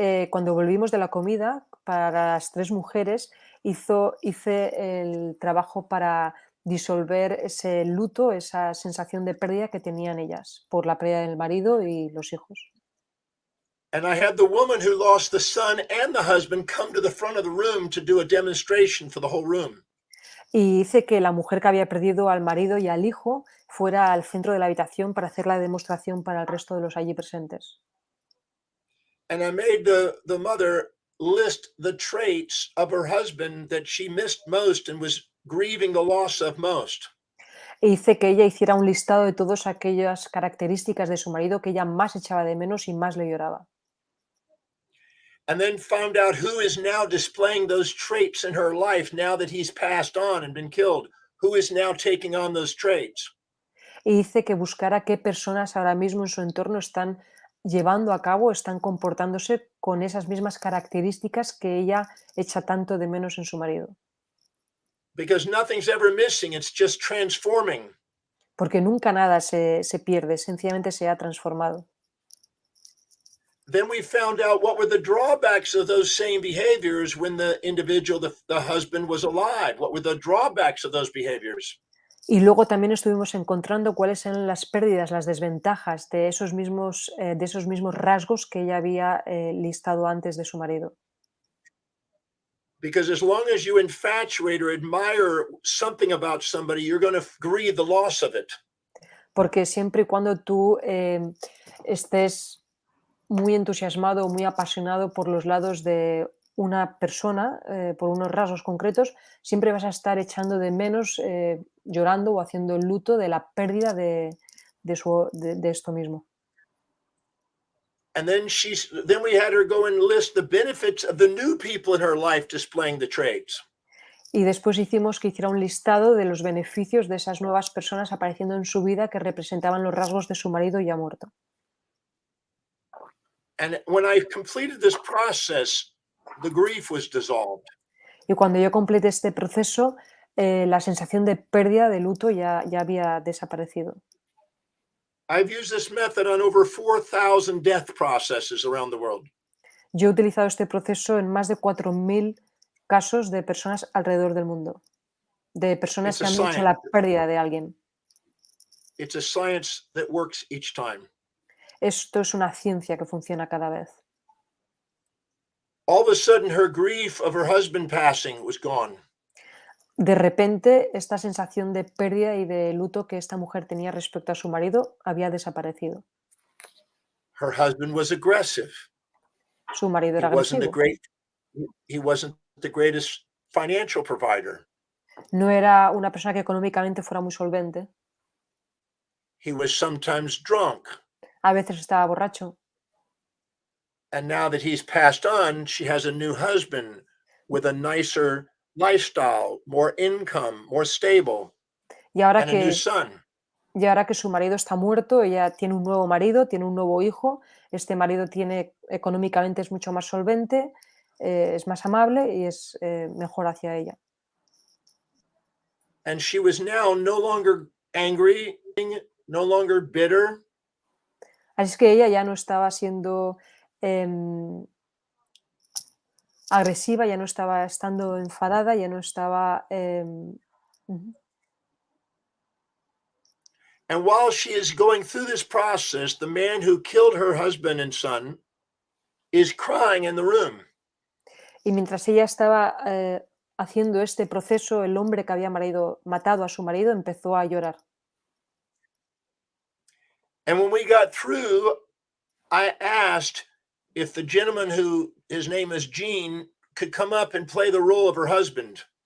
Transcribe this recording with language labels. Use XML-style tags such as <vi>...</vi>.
<es>Cuando volvimos de la comida, para las 3 mujeres, hice el trabajo para disolver ese luto, esa sensación de pérdida que tenían ellas por la pérdida del marido y los hijos.</es> <en>And I had the woman who lost the son and the husband come to the front of the room to do a demonstration for the whole room.</en> <es>Y hice que la mujer que había perdido al marido y al hijo fuera al centro de la habitación para hacer la demostración para el resto de los allí presentes.</es> <en>And I made the mother list the traits of her husband that she missed most and was grieving the loss of most.</en> <es>E hice que ella hiciera un listado de todas aquellas características de su marido que ella más echaba de menos y más le lloraba.</es> <en>And then found out who is now displaying those traits in her life now that he's passed on and been killed. Who is now taking on those traits?</en> <es>E hice que buscara qué personas ahora mismo en su entorno están llevando a cabo, están comportándose con esas mismas características que ella echa tanto de menos en su marido.</es> <en>Because nothing's ever missing, it's just transforming.</en> <es>Porque nunca nada se pierde, sencillamente se ha transformado.</es> <en>Then we found out what were the drawbacks of those same behaviors when the individual, the husband, was alive. What were the drawbacks of those behaviors?</en> <es>Y luego también estuvimos encontrando cuáles eran las pérdidas, las desventajas de esos mismos rasgos que ella había listado antes de su marido.</es> <en>Because as long as you infatuate or admire something about somebody, you're going to grieve the loss of it.</en> <es>porque siempre y cuando tú estés muy entusiasmado o muy apasionado por los lados de una persona, por unos rasgos concretos, siempre vas a estar echando de menos, llorando o haciendo el luto de la pérdida de esto mismo.</es> <en>And then then we had her go and list the benefits of the new people in her life displaying the traits.</en> <es>Y después hicimos que hiciera un listado de los beneficios de esas nuevas personas apareciendo en su vida que representaban los rasgos de su marido ya muerto.</es> <en>And when I completed this process, the grief was dissolved.</en> <es>Y cuando yo completé este proceso, la sensación de pérdida, de luto, ya había desaparecido.</es> <en>I've used this method on over 4,000 death processes around the world.</en> <es>Yo he utilizado este proceso en más de 4.000 casos de personas alrededor del mundo, de personas que han dicho la pérdida de alguien.</es> <en>It's a science that works each time.</en> <es>Esto es una ciencia que funciona cada vez.</es> <en>All of a sudden, her grief of her husband passing was gone.</en> <es>De repente, esta sensación de pérdida y de luto que esta mujer tenía respecto a su marido había desaparecido.</es> <en>Her husband was aggressive.</en> <es>Su marido era agresivo.</es> <en>He wasn't the greatest financial provider.</en> <es>No era una persona que económicamente fuera muy solvente.</es> <en>He was sometimes drunk.</en> <es>A veces estaba borracho.</es> <en>And now that he's passed on, she has a new husband with a nicer lifestyle, more income, more stable,</en> <es>Y ahora</es> <en>and a new son.</en> <es>Y ahora que su marido está muerto, ella tiene un nuevo marido, tiene un nuevo hijo. Este marido económicamente es mucho más solvente, es más amable y es mejor hacia ella.</es> <en>And she was now no longer angry, no longer bitter.</en> <es>Así es que ella ya no estaba siendo agresiva, ya no estaba estando enfadada, ya no estaba...</es> <en>And while she is going through this process, the man who killed her husband and son is crying in the room.</en> <es>Y mientras ella estaba haciendo este proceso, el hombre que había matado a su marido empezó a llorar.</es> <en>And when we got through, I asked if the gentleman who his name is Gene could come up and play the role of her husband.</en>